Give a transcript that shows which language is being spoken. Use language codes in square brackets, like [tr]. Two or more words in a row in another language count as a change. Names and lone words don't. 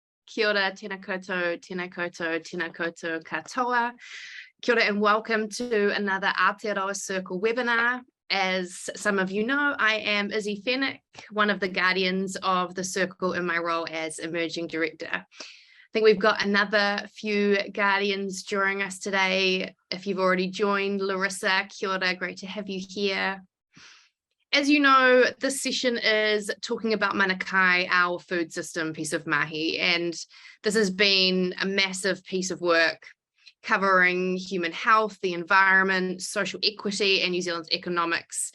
[mi] Kia ora, tēnā koutou, tēnā koutou, tēnā koutou katoa. Kia ora [en] and welcome to another Aotearoa Circle webinar. As some of you know, I am Izzy Fennick, one of the guardians of the Circle in my role as Emerging Director. I think we've got another few guardians joining us today. If you've already joined, Larissa, [mi] kia ora, [en] great to have you here. As you know, this session is talking about Mana Kai, our food system piece of mahi, and this has been a massive piece of work covering human health, the environment, social equity, and New Zealand's economics.